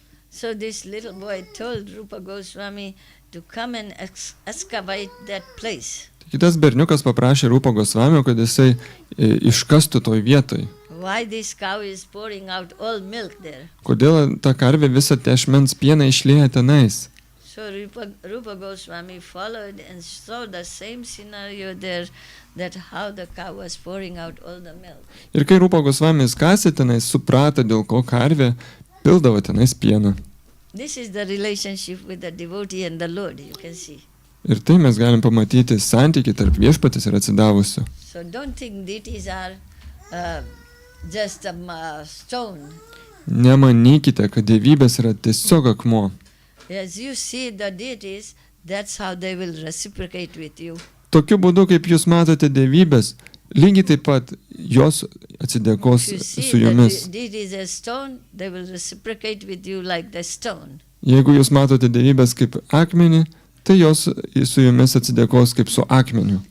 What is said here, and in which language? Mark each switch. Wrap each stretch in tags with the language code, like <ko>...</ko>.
<en>So this little boy told Rupa Goswami to come and excavate that place.</en> <lt>Kitas berniukas paprašė Rupa Gosvamio, kad jisai iškastų toj vietoj.</lt> <en>Why this cow is pouring out all milk there?</en> <lt>Kodėl ta karvė visą tešmens pieną išlieja tenais?</lt> <en>So Rupa Goswami followed and saw the same scenario there, that how the cow was pouring out all the milk.</en> <lt>Ir kai Rupa Gosvamis kasė tenais, suprato, dėl ko karvė pildavo tenais pieną.</lt> <en>This is the relationship with the devotee and the Lord, you can see.</en> <lt>Ir tai mes galim pamatyti santykį tarp viešpatės ir atsidavusio.</lt> <en>So don't think deities are just a stone.</en> <lt>Nemanykite, kad dievybės yra tiesiog akmuo.</lt> <en>As you see the deities, that's how they will reciprocate with you.</en> <lt>Tokiu būdu, kaip jūs matote dievybės, lygiai taip pat jos atsidėkos</lt> <en>If you see</en> <lt>su jumis.</lt> <en>the deities as stone, they will reciprocate with you like the stone.</en> <lt>Jeigu jūs matote dievybės kaip akmenį, tai jos su jumis atsidėkos kaip su akmeniu.</lt>